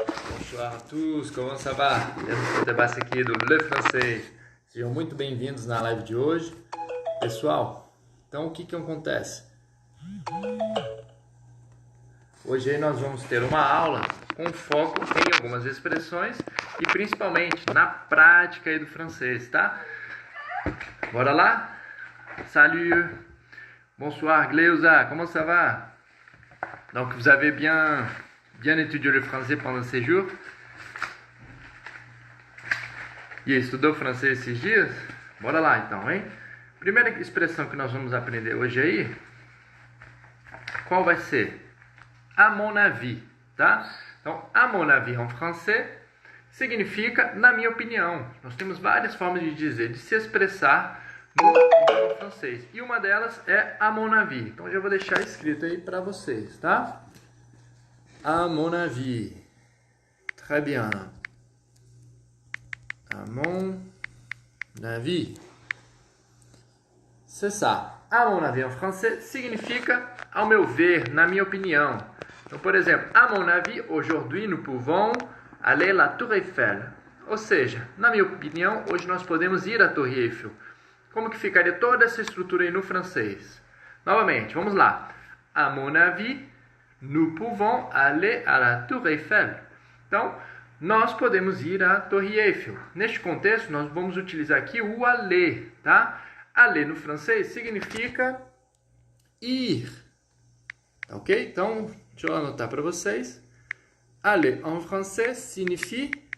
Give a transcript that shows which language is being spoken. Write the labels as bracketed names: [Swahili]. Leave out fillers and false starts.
[French] Bonsoir à tous, comment ça va? [Portuguese] Eu Debasse aqui do Le Francês. Sejam muito bem-vindos na live de hoje. Pessoal, então o que acontece? Hoje aí nós vamos ter uma aula com foco em algumas expressões e principalmente na prática aí do francês, tá? Bora lá? [French] Salut! Bonsoir Gleuza, comment ça va? Donc vous avez bien étudié le français pendant ces jours? [Portuguese] E estudou francês esses dias? Bora lá então, hein? Primeira expressão que nós vamos aprender hoje aí, qual vai ser? [French] À mon avis, [Portuguese] tá? Então, [French] à mon avis [Portuguese] em francês significa na minha opinião. Nós temos várias formas de dizer, de se expressar no idioma francês. E uma delas é à mon avis. Então, já vou deixar escrito aí para vocês, tá? [French] À mon avis. Très bien. À mon avis. C'est ça. À mon avis en français [Portuguese] significa ao meu ver, na minha opinião. Então, por exemplo, [French] à mon avis, aujourd'hui nous pouvons aller à la Tour Eiffel. [Portuguese] Ou seja, na minha opinião, hoje nós podemos ir à Torre Eiffel. Como que ficaria toda essa estrutura aí no francês? Novamente, vamos lá. [French] À mon avis, nous pouvons aller à la Tour Eiffel. [Portuguese] Então, nós podemos ir à Torre Eiffel. Neste contexto, nós vamos utilizar aqui o aller, tá? Aller no francês significa ir. Ok? Então, deixa eu anotar para vocês. [French] Aller en français signifie...